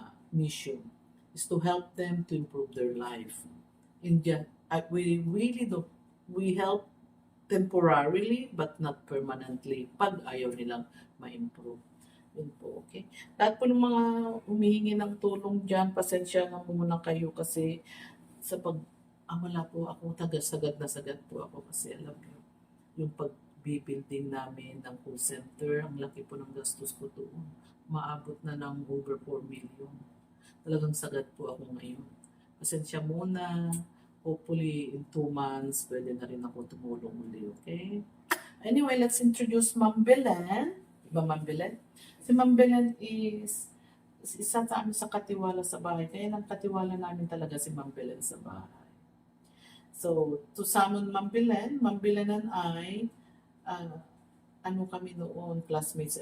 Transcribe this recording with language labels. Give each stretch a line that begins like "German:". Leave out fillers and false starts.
English: Mission is to help them to improve their life. We really do, we help temporarily but not permanently
Filipino: pag ayaw nilang ma-improve. Yun po, okay? Lahat po ng mga humihingi ng tulong dyan, pasensya na muna kayo kasi sa wala po ako, sagad na sagad po ako kasi alam niyo, yung pag-building namin ng call center, ang laki po ng gastos ko doon. Maabot na ng
English: over 4 million.
Filipino: Talagang sagad po ako ngayon. Pasensya muna.
English: Hopefully, in 2 months,
Filipino: pwede na rin ako tumulong muli, okay?
English: Anyway, let's introduce Ma'am Belen.
Filipino: Diba
English: Ma'am Belen?
Filipino: Si Ma'am Belen is isa sa amin sa katiwala sa bahay. Kaya nang katiwala namin talaga si Ma'am Belen sa bahay.
English: So, to summon Ma'am Belen and I,
Filipino: kami noon,
English: classmates.